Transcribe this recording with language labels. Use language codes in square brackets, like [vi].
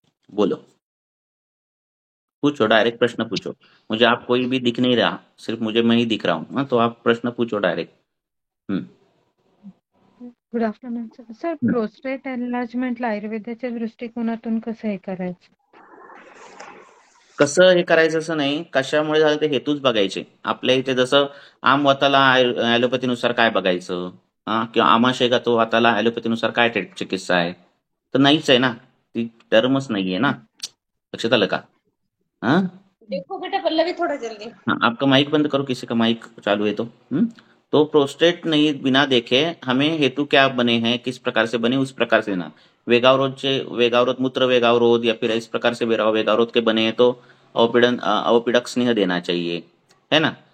[hi] बोलो, पूछो, डायरेक्ट प्रश्न पूछो। मुझे आप कोई भी दिख नहीं रहा, सिर्फ मुझे मैं ही दिख रहा हूँ। तो आप प्रश्न पूछो डायरेक्ट। हम्म [en] Good afternoon sir. Sir hmm. [mr] प्रोस्टेट एनलार्जमेंटला आयुर्वेदाच्या दृष्टिकोनातून कसं हे करायचं? कसं हे करायचं असं नाही, कशामुळे झालं ते हेतूच बघायचे. आपल्या इथे जसं आमवाताला ॲलोपॅथीनुसार काय बघायचं, किंवा आमाशय का तो वाताला ॲलोपॅथीनुसार काय चिकित्सा आहे, तर नाहीच आहे ना, ती टर्मच नाहीये ना. लक्षात आलं का? हाँ [hi] देखो बेटा पल्लवी थोड़ा जल्दी। हाँ, आपका माइक बंद करो, किसी का माइक चालू है तो। तो प्रोस्टेट नहीं बिना देखे हमें हेतु क्या बने हैं, किस प्रकार से बने, उस प्रकार से ना। वेगावरोध मूत्र वेगावरोध या फिर इस प्रकार से वेगावरोध के बने हैं तो अवपीड़क स्नेह देना चाहिए, है ना।